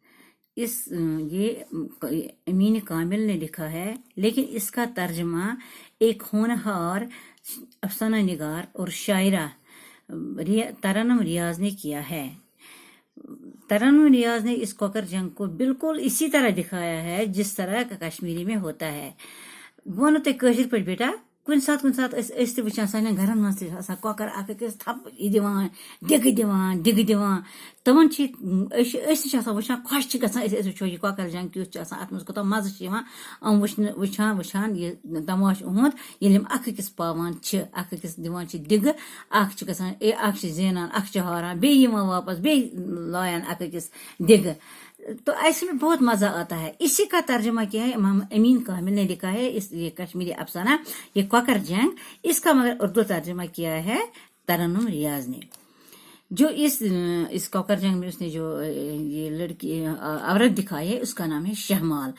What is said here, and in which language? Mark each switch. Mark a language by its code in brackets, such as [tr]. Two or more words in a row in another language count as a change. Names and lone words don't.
[hi] ये अमीन कामिल ने लिखा है, लेकिन इसका तर्जमा एक होनहार अफसाना निगार और शायरा तरन्नुम रियाज ने किया है। तरन्नुम रियाज ने इस कोकर जंग को बिल्कुल इसी तरह दिखाया है जिस तरह का कश्मीरी में होता है। [ks] वो नो ते कशिर पे बेटा कुन सात वुचान सान घरन मज कोकर अकस थप दिवान दिग दिवान तमन वुचान खुश वो यह कोकर जंग क्युत अत मज कोता मज वुचान वुचान यह तमाश उहुंद ये अकस पावान अकस दिवान दिग अख जेनान अख हारान बे वापस बे लायान अकस दिग। [hi] तो ऐसे में बहुत मजा आता है। इसी का तर्जुमा किया है इमाम अमीन कामिल ने लिखा है ये कश्मीरी अफसाना ये कोकर जंग। इसका मगर उर्दू तर्जुमा किया है तरन्नुम रियाज ने। जो इस कोकर जंग में उसने जो ये लड़की औरत दिखाई है उसका नाम है शहमाल।